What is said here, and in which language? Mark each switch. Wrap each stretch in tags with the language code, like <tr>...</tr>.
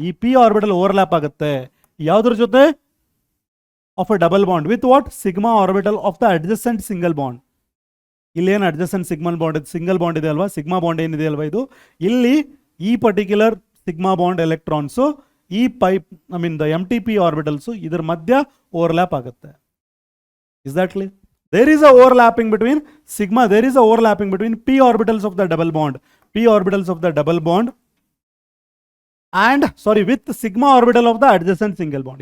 <kn>ಈ p orbital overlap ಆಗುತ್ತೆ ಯಾವುದ್ರ ಜೊತೆ?</kn> <en>Of a double bond with what? Sigma orbital of the adjacent single bond.</en> <kn>ಇಲ್ಲಿ ಏನು adjacent single bond ಇದೆ ಅಲ್ವಾ, ಸಿಗ್ಮಾ ಬಾಂಡ್ ಏನಿದೆ ಅಲ್ವಾ, ಇದು ಇಲ್ಲಿ ಈ ಪರ್ಟಿಕ್ಯುಲರ್ ಸಿಗ್ಮಾ ಬಾಂಡ್ ಎಲೆಕ್ಟ್ರಾನ್ಸು ಈ pipe I mean the M T P orbitals ಇದ್ರ ಮಧ್ಯ ಓವರ್ಲ್ಯಾಪ್ ಆಗುತ್ತೆ.</kn> <en>Is that clear? There is a overlapping between sigma, there is a overlapping between P orbitals of the double bond, P orbitals of the double bond and sorry with sigma orbital of the adjacent single bond.</en>